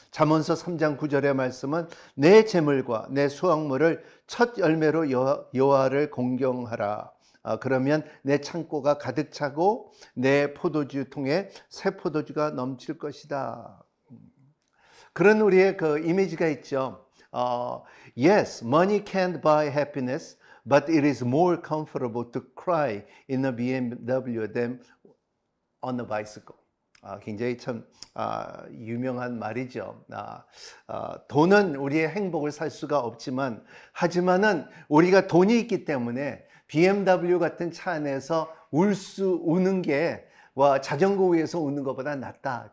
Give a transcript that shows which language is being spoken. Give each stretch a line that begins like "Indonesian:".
Korean: 잠언서 3장 9절의 말씀은 내 재물과 내 수확물을 첫 열매로 여호와를 공경하라. 그러면 내 창고가 가득 차고 내 포도주 통에 새 포도주가 넘칠 것이다. 그런 우리의 그 이미지가 있죠.
English: Yes, money can't buy happiness, but it is more comfortable to cry in a BMW than on a bicycle.
Korean: 굉장히 참 유명한 말이죠. 돈은 우리의 행복을 살 수가 없지만 하지만은 우리가 돈이 있기 때문에 BMW 같은 차 안에서 우는 게 자전거 위에서 우는 것보다 낫다.